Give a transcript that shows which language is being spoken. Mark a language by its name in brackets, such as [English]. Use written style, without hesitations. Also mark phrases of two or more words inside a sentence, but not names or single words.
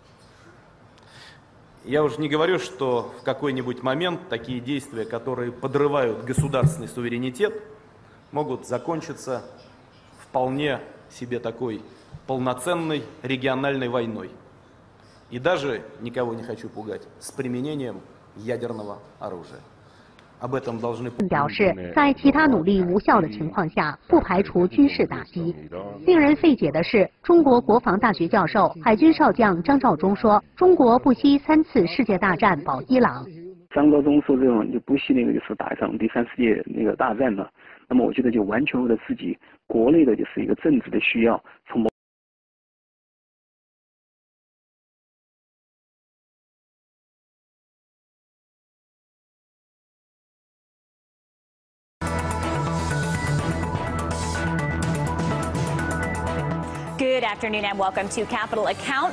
[Russian] Я уже не говорю, что в какой-нибудь момент такие действия, которые подрывают государственный суверенитет, могут закончиться вполне себе такой полноценной региональной войной. И даже, никого не хочу пугать, с применением ядерного оружия. Об этом должны [Chinese] 表示，在其他努力无效的情况下，不排除军事打击。令人费解的是，中国国防大学教授、海军少将张召忠说：“中国不惜3次世界大战保伊朗。” 张召忠说：“这种就不惜就是打一场第3世界大战了。” 那么我觉得就完全为了自己国内的就是一个政治的需要，从 [English] Good afternoon and welcome to Capital Account.